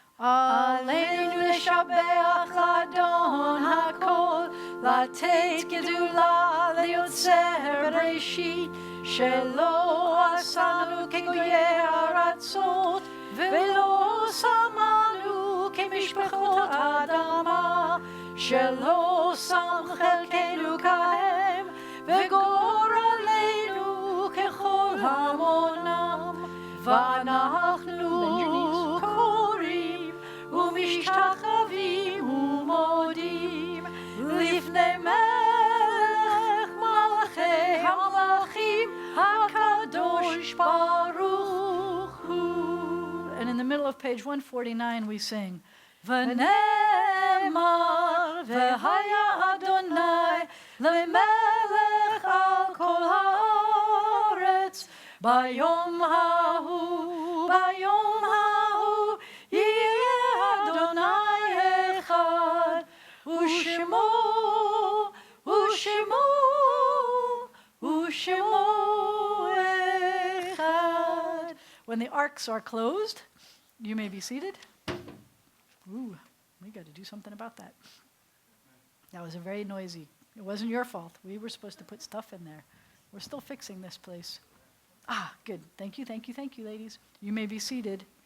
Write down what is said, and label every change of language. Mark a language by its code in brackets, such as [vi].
[he] Aleinu leshabeach ladon hakol, latet gedula leyotzer bereshit, shelo asanu kegoyei aratzot, velo samanu kemishpachot adama, shelo sam chelkenu kahem, וגורלנו ככל המונם, ואנחנו קוראים ומשתחווים ומודים לפני מלך מלכי המלכים הקדוש ברוך הוא. [en] And in the middle of page 149 we sing, [he] ונאמר והיה אדוני למלך על כל הארץ ביום ההוא יהיה אדוני אחד ושמו אחד. [en] When the arks are closed, you may be seated. Ooh, we got to do something about that. That was a very noisy. It wasn't your fault. We were supposed to put stuff in there. We're still fixing this place. Ah, good. Thank you, ladies. You may be seated.